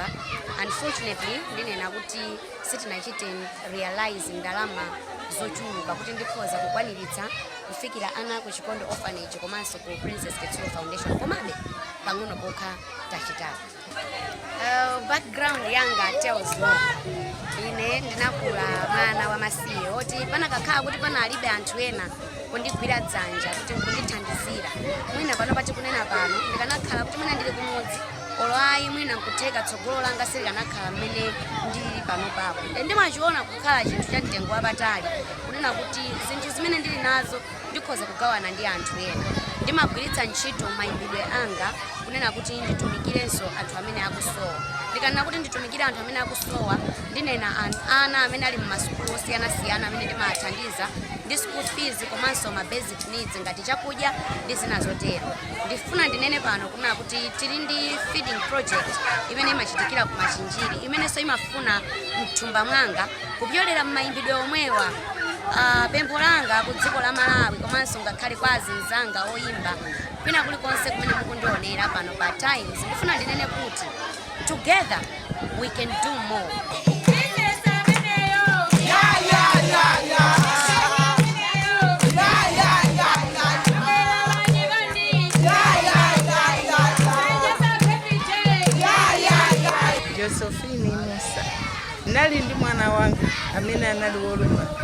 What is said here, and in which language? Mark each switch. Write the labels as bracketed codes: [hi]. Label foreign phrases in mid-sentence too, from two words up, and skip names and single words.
[ny] Unfortunately ndinena kuti sitinachite realize ndalama zochuluka kuti ndikhoza kukwaniritsa kufikira ana ku Chikondi Orphanage komanso ku Princess Chisulo Foundation, komabe pang'ono pokha tachitapa. [en] Background yanga tells no. [ny] Ine ndinakula mwana wa masiye oti panakakhala kuti panalibe anthu ena kundigwira dzanja kuti kundithandizira. Mwina pano pati kunena pano ndikanakhala kuti mwina ndili kumudzi olwayi mwina nkutheka tsogolo langa silikanakhala mmene ndili pano papo. Ndimachiona kukhala chinthu cha mtengo wapatali kunena kuti zinthu zimene ndili nazo ndikhoza kugawana ndi anthu ena. Ndimagwiritsa ntchito mayimbidwe anga kunena kuti nditumikirenso anthu amene akusowa. Ndikanena kuti nditumikire anthu amene akusowa ndinena ana amene ali m'masukulu osiyanasiyana amene ndimathandiza ndi [en] school fees [ny] komanso ma [en] basic needs [ny] ngati chakudya ndi zina zotero. Ndifuna ndinene pano kunena kuti tili ndi [en] feeding project [ny] imene imachitikira ku Machinjiri imenenso imafuna mthumba mwanga kupyolera m'mayimbidwe omwewa. Pempho langa ku dziko la Malawi komanso ngakhale kwa azinzanga oyimba kwina kulikonse kumene mukundionera pano pa Times ndifuna ndinene kuti [en] together we can do more. [ny] Josephine Musa nali ndi mwana wanga amene anali woluma